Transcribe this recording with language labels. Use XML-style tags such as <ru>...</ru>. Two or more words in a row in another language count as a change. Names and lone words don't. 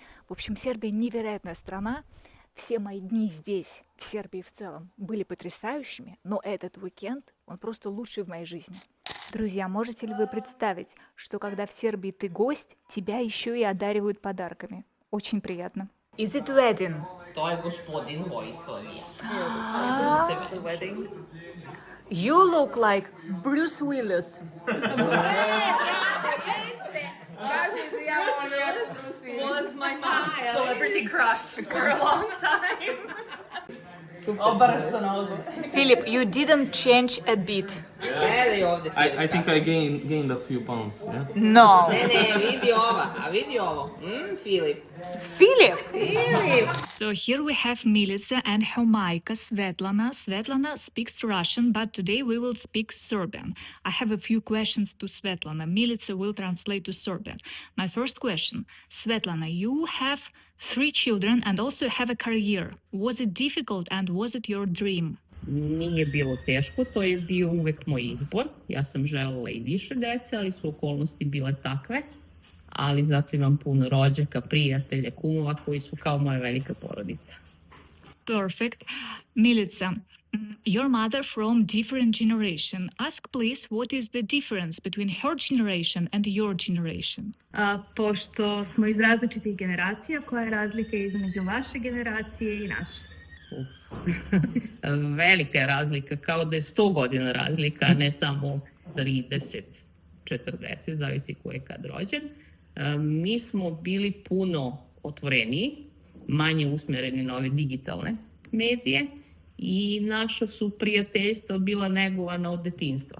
<ru>В общем, Сербия невероятная страна, все мои дни здесь, в Сербии в целом, были потрясающими, но этот уикенд, он просто лучший в моей жизни. Друзья, можете ли вы представить, что когда в Сербии ты гость, тебя еще и одаривают подарками? Очень приятно.</ru> <en>Is it wedding?</en> <sr>To je gospodin Vojslavija.</sr> <en>The wedding. You look like Bruce Willis. Was my mom's celebrity crush for a long time.</en> <sr>Obaraš to na odbor.</sr> <en>Philip, you didn't change a bit.</en> <sr>Gledaj ovde, Filip.</sr> <en>I think I gained a few pounds, yeah? No.</en> <sr>Ne, vidi ova, a vidi ovo. Filip.</sr> <en>Philip? Filip! So here we have Milica and her Maika, Svetlana. Svetlana speaks Russian, but today we will speak Serbian. I have a few questions to Svetlana. Milica will translate to Serbian. My first question, Svetlana, you have 3 children and also have a career. Was it difficult and was it your dream?</en> <sr>Nije bilo teško, to je bio uvek moj izbor. Ja sam želela i više dece, ali su okolnosti bile takve. Ali zato imam puno rođaka, prijatelja, kumova koji su kao moja velika porodica.</sr> <en>Perfect. Milica, your mother from different generation. Ask please what is the difference between her generation and your generation?</en> <sr>Pošto smo iz različitih generacija, koja je razlika između vaše generacije i naše? Velika je razlika, kao da je 100 godina razlika, a ne samo 30, 40, zavisi ko je kad rođen. Mi smo bili puno otvoreniji, manje usmereni na ove digitalne medije i naša su prijateljstva bila negovana od detinjstva.</sr>